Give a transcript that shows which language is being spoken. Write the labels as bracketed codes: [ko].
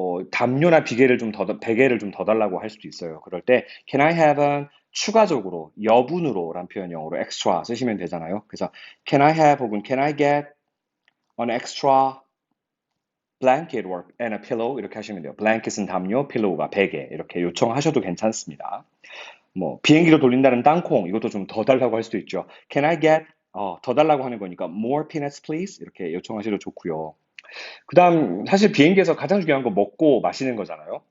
[ko] 담요나 베개를 좀 더 달라고 할 수도 있어요. 그럴 때 [en] can I have an [ko] 추가적으로 여분으로란 표현 영어로 extra 쓰시면 되잖아요. 그래서 [en] can I have [ko] 혹은 [en] can I get an extra blanket or and a pillow [ko] 이렇게 하시면 돼요. blanket은 담요, pillow가 베개 이렇게 요청하셔도 괜찮습니다. 뭐 비행기로 돌린다는 땅콩 이것도 좀 더 달라고 할 수도 있죠. [en] Can I get [ko] 더 달라고 하는 거니까 [en] more peanuts please [ko] 이렇게 요청하셔도 좋고요. 그다음 사실 비행기에서 가장 중요한 거 먹고 마시는 거잖아요.